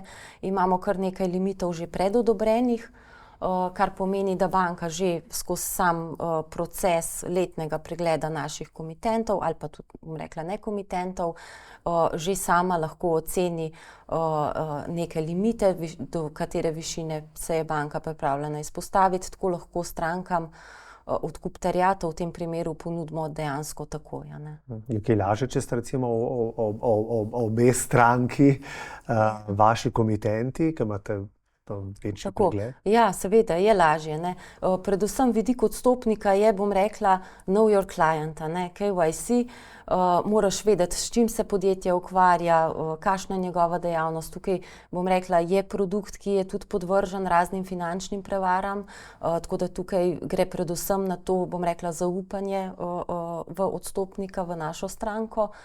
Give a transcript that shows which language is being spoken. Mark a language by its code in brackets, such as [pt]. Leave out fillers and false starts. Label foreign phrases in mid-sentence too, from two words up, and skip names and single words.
[sl] Imamo kar nekaj limitov že predodobrenih, kar pomeni, da banka že skozi sam proces letnega pregleda naših komitentov ali pa tudi, bom rekla, nekomitentov, že sama lahko oceni neke limite, do katere višine se je banka pripravljena izpostaviti, tako lahko strankam odkup terjatev v tem primeru ponudimo dejansko takoj. Je kaj lažje, če ste recimo obe stranki, vaši komitenti, ki imate večji pregled? Ja, seveda je lažje. Predvsem vidik odstopnika je, bom rekla, [en] know your client, KYC. [sl] Moraš vedeti, s čim se podjetje ukvarja, kakšna je njegova dejavnost. Tukaj, bom rekla, je produkt, ki je tudi podvržen raznim finančnim prevaram, tako da tukaj gre predvsem na to, bom rekla, zaupanje v odstopnika, v našo stranko.